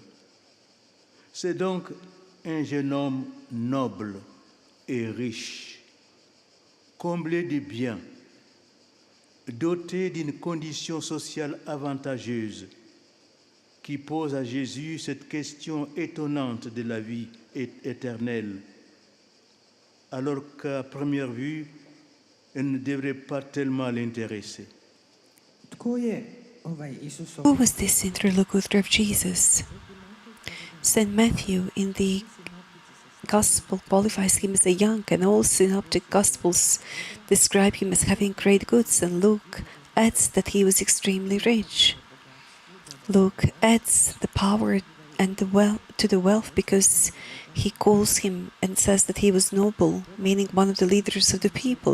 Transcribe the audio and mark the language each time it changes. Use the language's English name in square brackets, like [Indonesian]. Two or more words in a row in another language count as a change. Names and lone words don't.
[French] C'est donc un jeune homme noble et riche, comblé de biens, doté d'une condition sociale avantageuse, qui pose à Jésus cette question étonnante de la vie éternelle, alors qu'à première vue, elle ne devrait pas tellement l'intéresser. [Croatian] tko je Isusov [English] Who was this interlocutor of Jesus? St. Matthew in the Gospel qualifies him as a young, and all synoptic Gospels describe him as having great goods, and Luke adds that he was extremely rich. Luke adds the power and the wealth because he calls him and says that he was noble, meaning one of the leaders of the people.